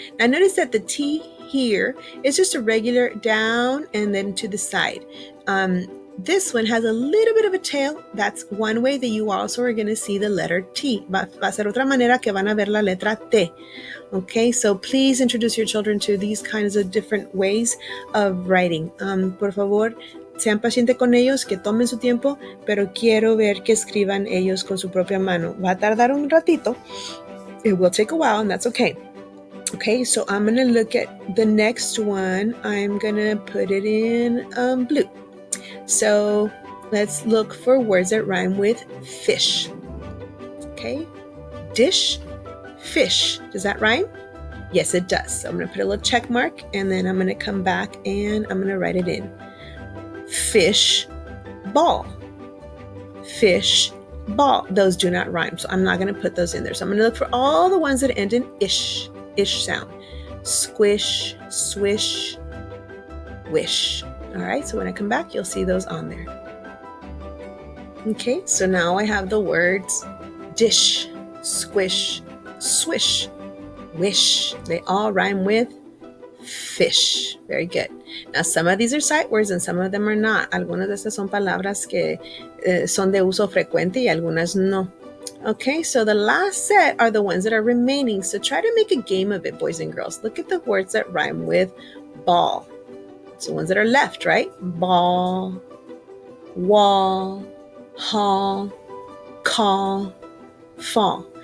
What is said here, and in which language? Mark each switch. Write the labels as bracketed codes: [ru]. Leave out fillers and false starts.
[en] Now notice that the T here is just a regular down and then to the side. This one has a little bit of a tail. That's one way that you also are going to see the letter T. [es] Va a ser otra manera que van a ver la letra T. [en] Okay, so please introduce your children to these kinds of different ways of writing. [es] Por favor, sean pacientes con ellos, que tomen su tiempo, pero quiero ver que escriban ellos con su propia mano. Va a tardar un ratito. [en] It will take a while, and that's okay. Okay, so I'm going to look at the next one. I'm going to put it in blue. So let's look for words that rhyme with fish. Okay, dish, fish. Does that rhyme? Yes, it does. So I'm going to put a little check mark, and then I'm going to come back and I'm going to write it in. Fish, ball. Fish, ball. Those do not rhyme, so I'm not going to put those in there. So I'm going to look for all the ones that end in ish sound. Squish, swish, wish. All right, so when I come back, you'll see those on there. Okay, so now I have the words dish, squish, swish, wish. They all rhyme with fish. Very good. Now, some of these are sight words and some of them are not. [es] Algunas de estas son palabras que son de uso frecuente y algunas no. [en] Okay, so the last set are the ones that are remaining. So try to make a game of it, boys and girls. Look at the words that rhyme with ball. It's the ones that are left, right? Ball, wall, hall, call, fall.